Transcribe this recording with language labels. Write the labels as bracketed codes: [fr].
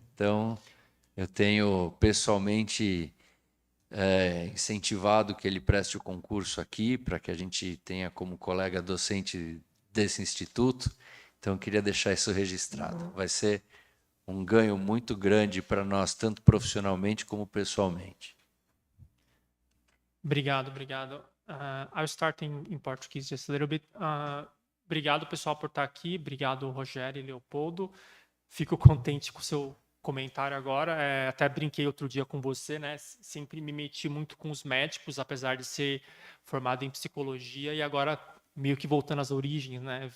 [pt] Então, eu tenho pessoalmente incentivado que ele preste o concurso aqui, para que a gente tenha como colega docente desse instituto. Então, eu queria deixar isso registrado. Vai ser um ganho muito grande para nós, tanto profissionalmente como pessoalmente. Obrigado. [en] I'll start in Portuguese just a little bit. [pt] Obrigado, pessoal, por estar aqui. Obrigado, Rogério e Leopoldo. Fico contente com o seu comentário agora. Até brinquei outro dia com você, né? Sempre me meti muito com os médicos, apesar de ser formado em psicologia, e agora meio que voltando às origens, né?